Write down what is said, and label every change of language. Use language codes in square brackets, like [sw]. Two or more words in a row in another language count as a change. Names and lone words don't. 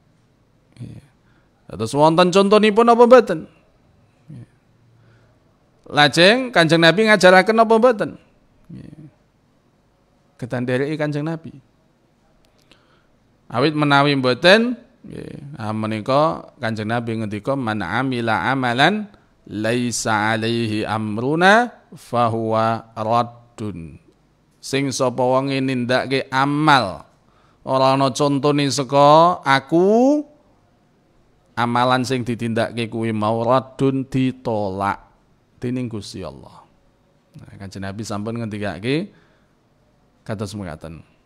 [jv] Terus wonten contonipun apa mboten? Lajeng Kanjeng Nabi ngajaraken apa mboten? Ketandereki Kanjeng Nabi. Awit menawi mboten menika Kanjeng Nabi ngendika [ar] من عمل عملا ليس عليه أمرنا فهو رد. [jv] Sing sapa wong nindakake amal ora ana contone saka aku, amalan sing ditindakake kuwi mau raddun ditolak dening Gusti Allah. Nah, Kanjeng Nabi sampun ngendikake kados mekaten.